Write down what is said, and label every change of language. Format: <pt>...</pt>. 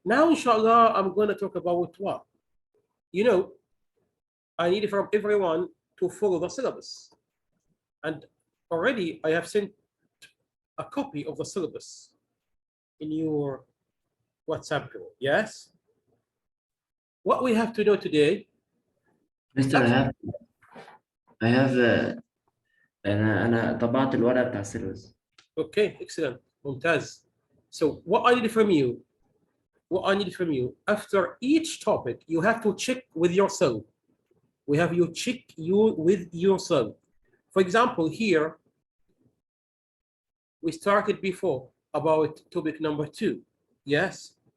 <en>Now, inshallah, I'm going to talk about what? You know, I need from everyone to follow the syllabus. And already I have sent a copy of the syllabus in your WhatsApp group. Yes? What we have to know today. Mr. I have</en> <ar>أنا طبعت الورقة بتاع السيلبس.</ar> <en>Okay, excellent. ممتاز. So what I need from you, after each topic, you have to check with yourself. We have you check with yourself. For example, here, we started before about topic number 2. Yes?</en>